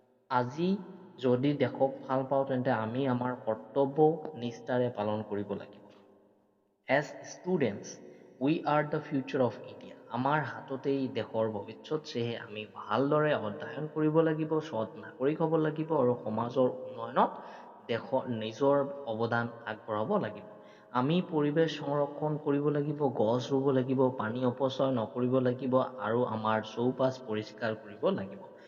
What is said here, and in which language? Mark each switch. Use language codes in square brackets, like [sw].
[as] আজি যদি দেশক ভাল পাওঁ, তেন্তে আমি আমাৰ কৰ্তব্য নিষ্ঠাৰে পালন কৰিব লাগিব। [en] As students, we are the future of India. [as] আমাৰ হাততেই দেশৰ ভৱিষ্যত, সেয়ে আমি ভালদৰে অধ্যয়ন কৰিব লাগিব, সৎ নাগৰিক হ'ব লাগিব আৰু সমাজৰ উন্নয়নত নিজৰ অৱদান আগবঢ়াব লাগিব। আমি পৰিৱেশ সংৰক্ষণ কৰিব লাগিব, গছ ৰুব লাগিব, পানী অপচয় নকৰিব লাগিব আৰু আমাৰ চৌপাশ পৰিষ্কাৰ কৰিব লাগিব।